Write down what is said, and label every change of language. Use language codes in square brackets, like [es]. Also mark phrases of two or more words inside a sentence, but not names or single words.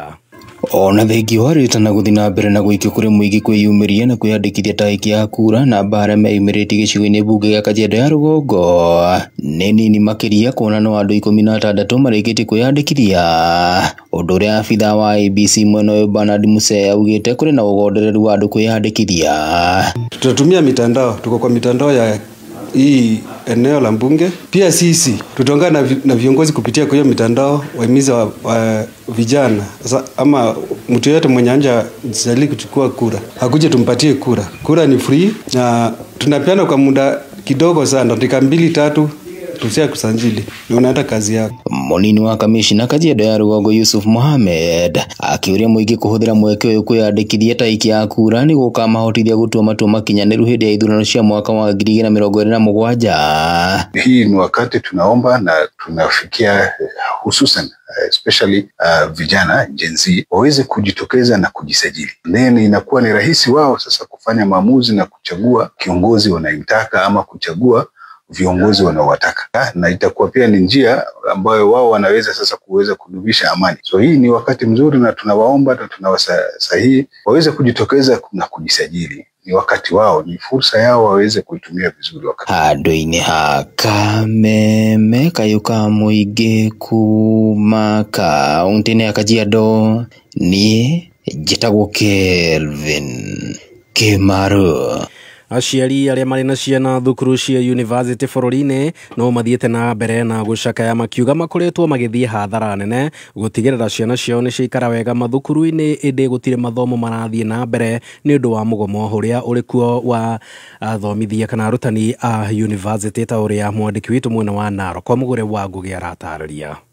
[ki] Ona thengi waritana guthina mbere na guikio kuri muigi kwiyumiria na kwiyandikithia taiki ya kura na bara meimiriti gicigo-ini bunge ya Kajiado ya Rugongo nini makiria kuona no andu 16 marikitie kwiyandikithia undu uria afitha wa ABC mwena uyu Bernard Museya augite kuri na ugondereru wa andu kwiyandikithia. [sw] Tutatumia mitandao, tuko kwa mitandao ya hii eneo la mbunge. Pia sisi tutaungana na viongozi kupitia kwa hiyo mitandao wahimiza wa vijana ama mtu yote mwenye anja jisali kuchukua kura hakuje tumpatie kura. Kura ni free na tunapeana kwa muda kidogo sana, dakika 2-3 tusia kusanjili na unaenda kazi yako. [ki] Munini wa kamishina Kajiado ya Rugongo Yusuf Mohamed akiuria muigi kuhuthira mweke uyu kwiyandikithia taiki ya kura ni gukamahotithia gutua matua makinyaniru hindi ya ithurano cia mwaka wa 2027. [sw] Hii ni wakati tunaomba na tunafikia hususan especially vijana Gen Z waweze kujitokeza na kujisajili. Then inakuwa ni rahisi wao sasa kufanya maamuzi na kuchagua kiongozi wanayemtaka ama kuchagua viongozi wanaowataka, na itakuwa pia ni njia ambayo wao wanaweza sasa kuweza kudumisha amani. So hii ni wakati mzuri na tunawaomba na tunawasahihi waweze kujitokeza na kujisajili. Ni wakati wao, ni fursa yao waweze kuitumia vizuri wakati. [ki] Handu-ini ha kameme kayuka muigi kuma kaunti-ini ya Kajiado ni njitagwo Kelvin Kimaru. Aciari aria mari na ciana thukuru cia university bururi-ini no mathiete na mbere na gucakaya makiuga makoretwo magithie hathara nene gutigirira ciana ciao ni ciikara wega mathukuru-ini indi gutire mathomo marathie na mbere ni undu wa mugomo uria uri kuo wa athomithia kana arutani a university ta uria mwandiki witu mwena wa Narok Mugure wa Ngugi aratariria.